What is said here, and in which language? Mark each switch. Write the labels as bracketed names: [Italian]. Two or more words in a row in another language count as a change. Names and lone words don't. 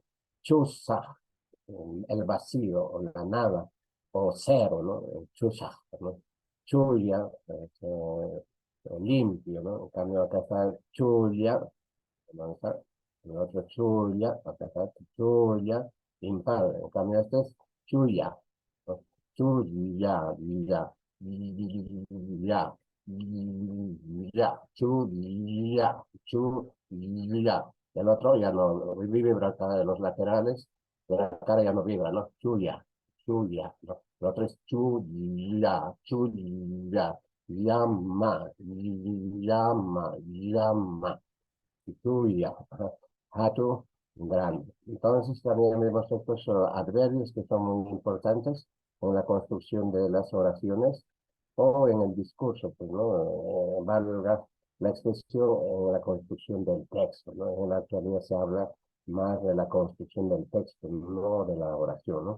[Spanish] Chusa, el vacío o la nada, o cero, ¿no? Chusa, ¿no? Chulla, limpio, ¿no? En cambio acá está chulla, ¿no? Está el otro chulla, acá está chulla, impar, en cambio este es chulla, ¿no? [Quechua] Chulla, ya, ya, ya, chulla, chulla. [Spanish] El otro ya no vibra acá de los laterales, de la cara ya no vibra, ¿no? [Quechua] Chulla, chulla, [Spanish] ¿no? El otro es [Quechua] chulla, chulla, llama, llama, llama, chulla, hatu, [Spanish] grande. Entonces también vemos estos adverbios que son muy importantes en la construcción de las oraciones o en el discurso, pues, ¿no? Valga la expresión en la construcción del texto, ¿no? En la actualidad se habla más de la construcción del texto, no de la oración, ¿no?